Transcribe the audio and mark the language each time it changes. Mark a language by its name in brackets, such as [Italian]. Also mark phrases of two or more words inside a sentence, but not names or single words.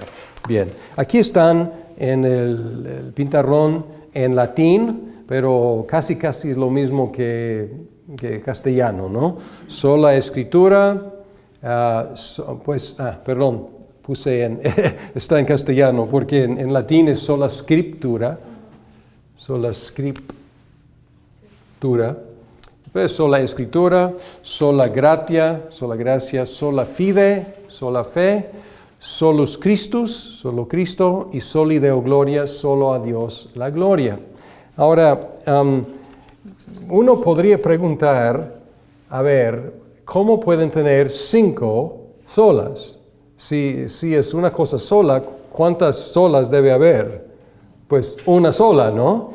[Spanish] Bien, aquí están en el pintarrón en latín, pero casi es lo mismo que castellano, ¿no? Sola escritura, está en castellano, porque en latín es [Latin] sola scriptura, [Spanish] pues sola escritura, [Latin] sola gratia, sola fide, [Spanish] sola fe, [Latin] solus Christus, [Spanish] solo Cristo, y [Latin] soli Deo gloria, [Spanish] solo a Dios la gloria. Ahora, uno podría preguntar, a ver, ¿cómo pueden tener 5 solas? Si es una cosa sola, ¿cuántas solas debe haber? Pues una sola, ¿no?